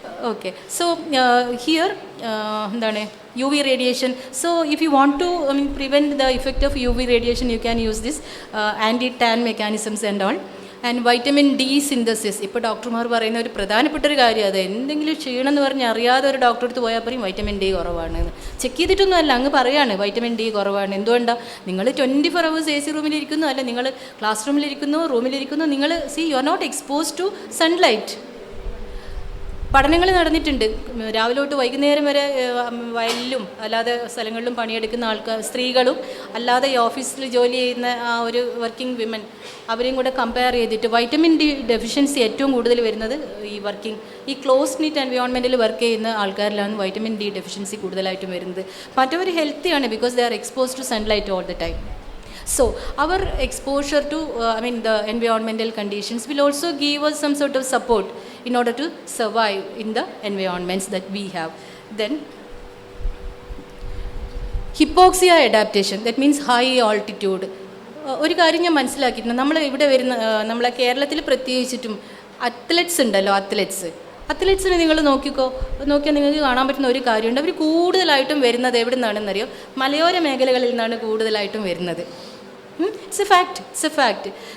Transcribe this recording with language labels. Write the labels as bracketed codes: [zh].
[en] Okay, so here എന്താണ് UV radiation. So if you want to prevent the effect of UV radiation, you can use this anti-tan mechanisms and all. And vitamin D synthesis. [ml] ഇപ്പോൾ ഡോക്ടർമാർ പറയുന്ന ഒരു പ്രധാനപ്പെട്ട ഒരു കാര്യം അത്, എന്തെങ്കിലും ചെയ്യണമെന്ന് പറഞ്ഞ് അറിയാതെ ഒരു ഡോക്ടറെ അടുത്ത് പോയാൽ പറയും വൈറ്റമിൻ ഡി കുറവാണെന്ന്. ചെക്ക് ചെയ്തിട്ടൊന്നും അല്ല, അങ്ങ് പറയാണ് വൈറ്റമിൻ ഡി കുറവാണ്. എന്തുകൊണ്ടാണ്? നിങ്ങൾ 24 hours AC റൂമിലിരിക്കുന്നു, അല്ല നിങ്ങൾ ക്ലാസ് റൂമിലിരിക്കുന്നു, റൂമിലിരിക്കുന്നു, നിങ്ങൾ [en] You are not exposed to sunlight. [ml] പഠനങ്ങൾ നടന്നിട്ടുണ്ട്, രാവിലെ തൊട്ട് വൈകുന്നേരം വരെ വയലിലും അല്ലാതെ സ്ഥലങ്ങളിലും പണിയെടുക്കുന്ന ആൾക്കാർ, സ്ത്രീകളും അല്ലാതെ ഈ ഓഫീസിൽ ജോലി ചെയ്യുന്ന ആ ഒരു വർക്കിംഗ് വിമൻ, അവരെയും കൂടെ കമ്പയർ ചെയ്തിട്ട് വൈറ്റമിൻ ഡി ഡെഫിഷ്യൻസി ഏറ്റവും കൂടുതൽ വരുന്നത് ഈ ക്ലോസ് നീറ്റ് എൻവയോൺമെൻറ്റിൽ വർക്ക് ചെയ്യുന്ന ആൾക്കാരിലാണ് വൈറ്റമിൻ ഡി ഡെഫിഷ്യൻസി കൂടുതലായിട്ടും വരുന്നത്. മറ്റവർ ഹെൽത്തിയാണ്, [en] Because they are exposed to sunlight all the time. So our exposure to the environmental conditions will also give us some sort of support in order to survive in the environments that we have. Then hypoxia adaptation, that means high altitude. [ml] ഒരു കാര്യം ഞാൻ മനസ്സിലാക്കിയിട്ടുണ്ട്, നമ്മൾ ഇവിടെ വരുന്ന നമ്മളെ കേരളത്തിൽ പ്രത്യേകിച്ചിട്ടും athletes ഉണ്ടല്ലോ, അത്ലറ്റ്സിനെ നിങ്ങൾ നോക്കിയാൽ നിങ്ങൾക്ക് കാണാൻ പറ്റുന്ന ഒരു കാര്യമുണ്ട്, അവർ കൂടുതലായിട്ടും വരുന്നത് എവിടെ നിന്നാണെന്നറിയോ? മലയോര മേഖലകളിൽ നിന്നാണ് കൂടുതലായിട്ടും വരുന്നത്. [en] It's a fact.